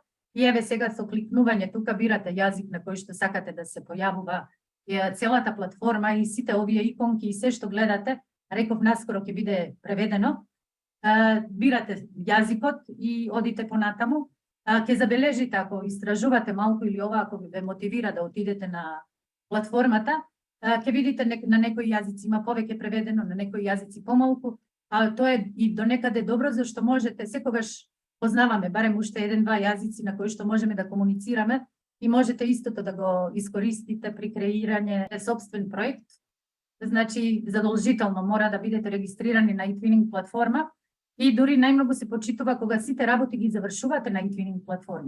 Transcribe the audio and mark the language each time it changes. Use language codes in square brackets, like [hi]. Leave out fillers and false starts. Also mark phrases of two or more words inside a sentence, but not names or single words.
[mk] И еве сега со кликнување тука бирате јазик на кој што сакате да се појавува целата платформа и сите овие иконки и се што гледате, реков наскоро ќе биде преведено. Бирате јазикот и одите понатаму. Ќе забележите, ако истражувате малку или ова, ако ве мотивира да отидете на платформата, ќе видите на некои јазици има повеќе преведено, на некои јазици помалку. а то је и до некаде добро, зашто можете, sekогаш познаваме, барем уште еден-два јазици на кои што можеме да комуницираме и можете истото да го искористите при креирање собствен проект. Значи, задолжително мора да бидете регистрирани на eTwinning платформа и дури најмногу се почитува кога сите работи ги завршувате на eTwinning платформа.